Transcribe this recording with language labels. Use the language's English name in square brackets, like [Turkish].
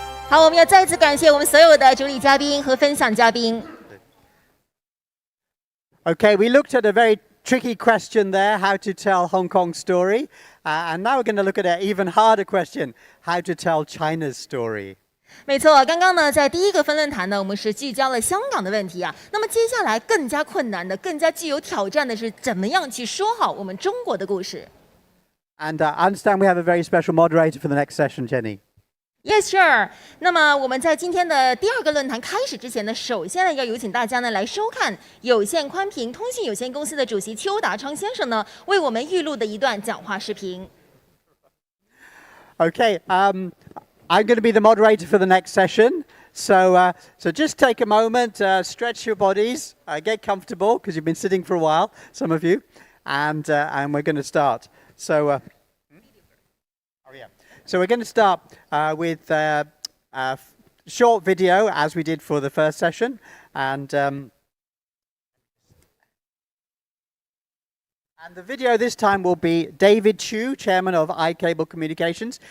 [Chinese] 好，我们要再次感谢我们所有的主礼嘉宾和分享嘉宾。 [English] Okay, we looked at a very tricky question there, how to tell Hong Kong's story. And now we're going to look at an even harder question, how to tell China's story. [Chinese] 没错，刚刚呢，在第一个分论坛呢，我们是聚焦了香港的问题啊。那么接下来更加困难的、更加具有挑战的是，怎么样去说好我们中国的故事。 [English] And I understand we have a very special moderator for the next session, Jenny. Yes, sure. [Chinese] 那么我们在今天的第二个论坛开始之前呢，首先呢要有请大家呢来收看有线宽频通讯有限公司的主席邱达昌先生呢为我们预录的一段讲话视频。 [English] Okay, I'm going to be the moderator for the next session. So just take a moment, stretch your bodies, get comfortable because you've been sitting for a while, some of you, and we're going to start. So we're going to start with a short video, as we did for the first session, and the video this time will be David Chu, Chairman of iCable Communications.